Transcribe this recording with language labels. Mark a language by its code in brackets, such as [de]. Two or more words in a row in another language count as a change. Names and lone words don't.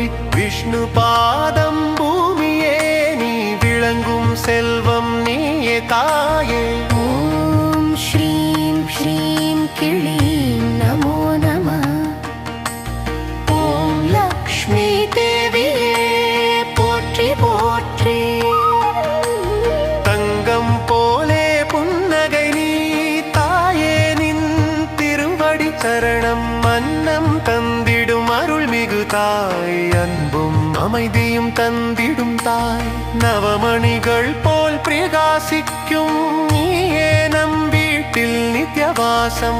[ta] விஷ்ணுபாதம் பூமியே நீ விளங்கும் செல்வம் நீயே தாயே. [sa] ॐ श्रीं क्लीं नमो नमः। [ta] ஓம் லக்ஷ்மி தேவியே போற்றி போற்றி। தங்கம் போலே புன்னகை நீ தாயே நின் திருவடி சரணம். மன்னம் தந்திடும் அருள்மிகு தாய், அன்பும் அமைதியும் தந்திடும் தாய். நவமணிகள் போல் பிரகாசிக்கும் நீயே நம் வீட்டில் நித்யவாசம்.